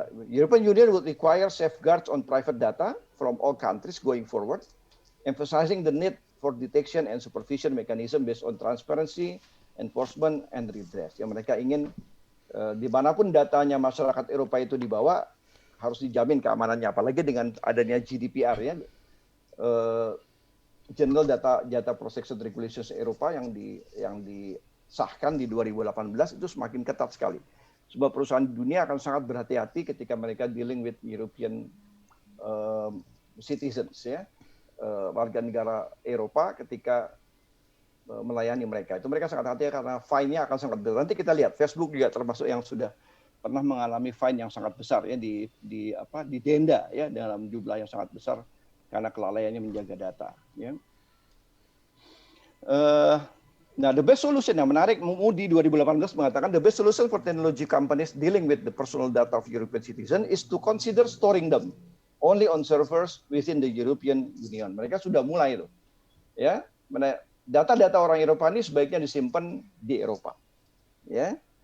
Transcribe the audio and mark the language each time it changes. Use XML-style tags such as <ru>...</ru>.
<en>European Union would require safeguards on private data from all countries going forward, emphasizing the need for detection and supervision mechanism based on transparency, enforcement, and redress.</en> <id>Yang mereka ingin dimanapun datanya masyarakat Eropa itu dibawa, harus dijamin keamanannya. Apalagi dengan adanya GDPR ya, General Data Protection Regulations Eropa yang disahkan di 2018 itu semakin ketat sekali. Sebuah perusahaan di dunia akan sangat berhati-hati ketika mereka</id> <en>dealing with European citizens</en> <id>ya, warga negara Eropa ketika melayani mereka. Itu mereka sangat hati-hati karena fine-nya akan sangat besar. Nanti kita lihat Facebook juga termasuk yang sudah pernah mengalami fine yang sangat besar ya, di denda ya, dalam jumlah yang sangat besar karena kelalaiannya menjaga data ya.</id> <en>Nah, the best solution</en> <id>yang menarik,</id> <en>Moody 2018</en> <id>mengatakan</id> <en>the best solution for technology companies dealing with the personal data of European citizen is to consider storing them only on servers within the European Union.</en> <id>Mereka sudah mulai itu. Ya, data-data orang Eropa ini sebaiknya disimpan di Eropa. Ya.</id>